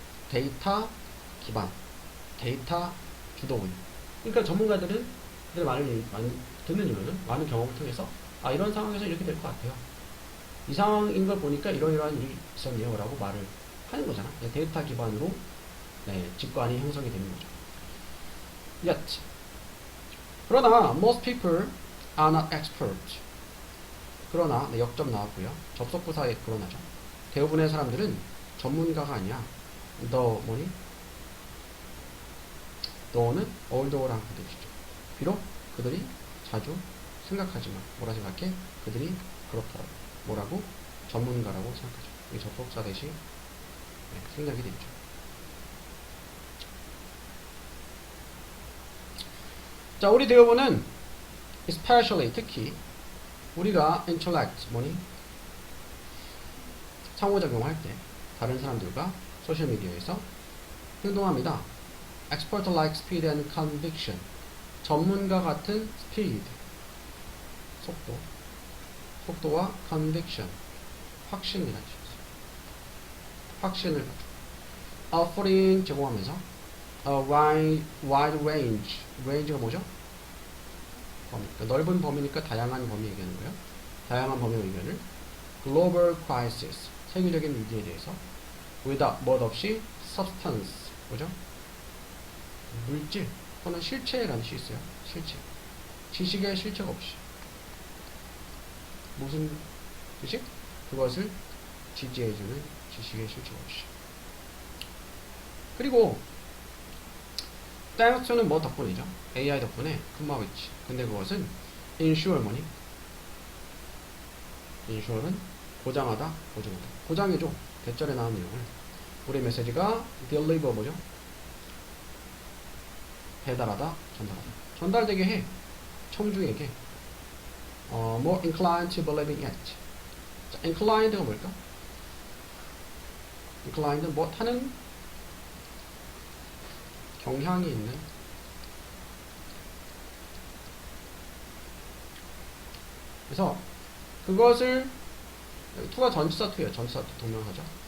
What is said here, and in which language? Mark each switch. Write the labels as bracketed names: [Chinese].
[Korean] 데이터 기반, 데이터 주도의. 그러니까 전문가들은 그들의 말을 듣는 이유는 많은 경험을 통해서 아 이런 상황에서 이렇게 될 것 같아요. 이 상황인 걸 보니까 이러이러한 일이 있었네요 라고 말을 하는 거잖아. 데이터 기반으로 네, 직관이 형성이 되는 거죠. [English] Yet [Korean] 그러나 [English] most people are not expert. [Korean] 그러나 네, 역점 나왔고요. 접속부사의 그러나죠. 대부분의 사람들은 전문가가 아니야. 뭐니? 너는 older랑 그들이죠. 비록 그들이 자주 생각하지만 뭐라 생각해? 그들이 그렇더라고. 뭐라고? 전문가라고 생각하죠. 이 접속사 대신 네, 생략이 되죠. 자, 우리 대부분은 especially 특히 우리가 intellect 뭐니? 상호작용할 때 다른 사람들과 소셜미디어에서 행동합니다. [English] expert like speed and conviction [Korean] 전문가 같은 speed 속도와 conviction 확신이라는 뜻이죠. 확신을 offering 제공하면서 a wide range가 뭐죠? 그러니까 넓은 범위니까 다양한 범위 얘기하는 거예요. 다양한 범위의 의견을 [English] global crisis [Korean] 세계적인 위기에 대해서 without 뭐 없이 substance 뭐죠? 물질 또는 실체라는 뜻이 있어요. 실체 지식의 실체가 없이 무슨 지식? 그것을 지지해주는 지식의 실체가 없이 그리고 thanks to는 뭐 덕분이죠? AI 덕분에 금방 있지. 근데 그것은 ensure 뭐니? ensure는 보장하다, 보증하다. 보장해줘. 대절에 나온 내용을. 우리 메시지가 deliver 뭐죠? 배달하다, 전달하다. 전달되게 해. 청중에게. [English] more inclined to believing it. [Korean] 자, inclined가 뭘까? inclined는 뭐 타는 경향이 있는 그래서 그것을 to가 전치사 to예요. 전치사 to 동명사죠.